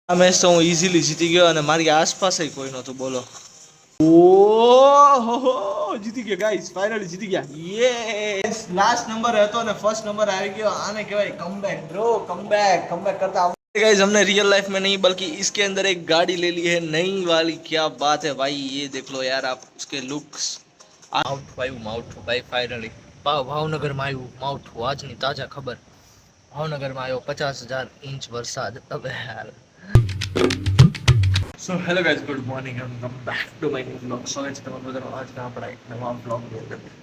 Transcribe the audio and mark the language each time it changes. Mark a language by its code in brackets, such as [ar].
[gu] આ મેચ તો હું ઇઝીલી જીતી ગયો અને મારી આસપાસ કોઈ નહોતું. બોલો. ઓહો, જીતી ગયા ગાઈસ, ફાઇનલી જીતી ગયા. યસ, લાસ્ટ નંબર હતો ને ફર્સ્ટ નંબર આવી ગયો. આને કહેવાય કમબેક બ્રો, કમબેક [hi] करता [gu] गाइस. [hi] हमने रियल लाइफ में नहीं बल्कि इसके अंदर एक गाड़ी ले ली है नई वाली. क्या बात है भाई, ये देख लो यार आप उसके लुक्स. [gu] માવઠું ભાઈ ફાઇનલી ભાવનગર માં આવ્યું માવઠું. આજની તાજા ખબર, ભાવનગર માં આવ્યો 50,000 ઇંચ વરસાદ. હવે યાર. So hello guys, good morning and welcome back to my new blog. સ્વાગત છે તમારું બધાનું આજના આપણા એક નવા બ્લોગની અંદર.